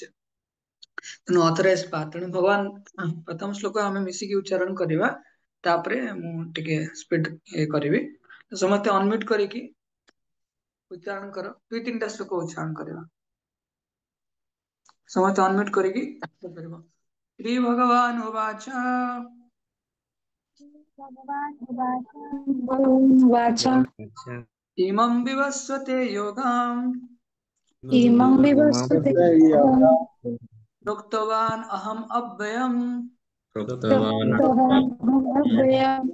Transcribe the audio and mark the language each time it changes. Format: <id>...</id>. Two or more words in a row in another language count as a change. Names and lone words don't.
<or>ତେଣୁ</or> <en>authorized path,</en> <or>ତେଣୁ ଭଗବାନ ପ୍ରଥମ ଶ୍ଲୋକ ଆମେ ମିଶିକି ଉଚ୍ଚାରଣ କରିବା, ତାପରେ ମୁଁ ଟିକେ ସ୍ପିଡ କରିବି। ତ ସମସ୍ତେ ଅନମ୍ୟୁଟ କରିକି ଉଚ୍ଚାରଣ କର, 2-3ଟା ଶ୍ଲୋକ ଉଚ୍ଚାରଣ କରିବା। ସମସ୍ତେ ଅନମ୍ୟୁଟ କରିକି କରିବ।</or> <sa>ଶ୍ରୀ ଭଗବାନ ଉବାଚ वाच इमं विवस्वते योगम् इमं विवस्वते प्रोक्तवान् अहम् अव्ययम् तत्त्वमव्ययम्</sa>